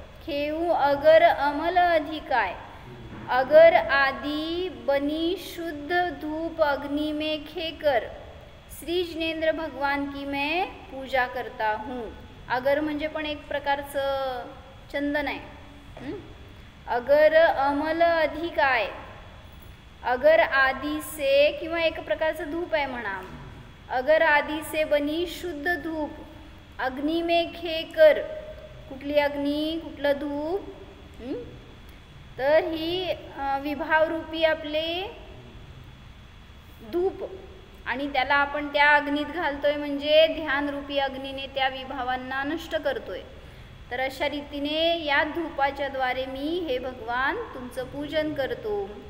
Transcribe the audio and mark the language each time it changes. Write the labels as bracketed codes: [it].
[hi] खेऊ अगर अमल अधिकाय, अगर आदि बनी शुद्ध धूप अग्नि में खेकर श्री जिनेंद्र भगवान की मैं पूजा करता हूँ. [mr] अगर म्हणजे पण एक प्रकारचं चंदन आहे. अगर अमल अधिकाय, [hi] अगर आदि से, [mr] किंवा एक प्रकारचं धूप आहे म्हणा. [hi] अगर आदि से बनी शुद्ध धूप अग्नि में खेकर, [mr] कुठली अग्नी, कुठलं धूप? तर ही विभावरूपी आपले धूप, आणि त्याला आपण त्या अग्नीत घालतोय म्हणजे ध्यानरूपी अग्नीने त्या विभावांना नष्ट करतोय. तर अशा रीतीने या धूपाच्या द्वारे मी हे भगवान तुमचं पूजन करतो.